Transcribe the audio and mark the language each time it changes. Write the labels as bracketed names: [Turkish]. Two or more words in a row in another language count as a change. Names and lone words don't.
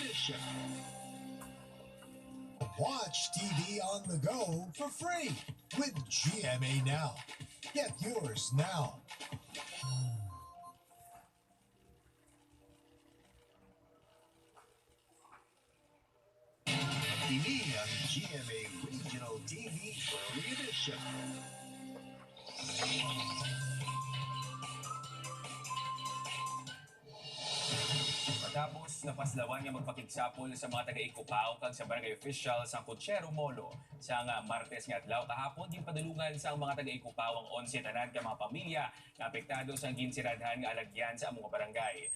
[English] leadership. Watch TV on the go for free with GMA Now. Get yours now. [Hiligaynon] Ini ang GMA Regional TV Early Edition. Matapos napaslawan nga magpakigsapol sa mga taga-Ikupaw kag sa barangay official sa Cochero Molo sa nga Martes nga adlaw kahapon din padulungan sa mga taga-Ikupaw ang 11 tanan ka mga pamilya na apektado sa ginsiradhan nga alagyan sa among barangay.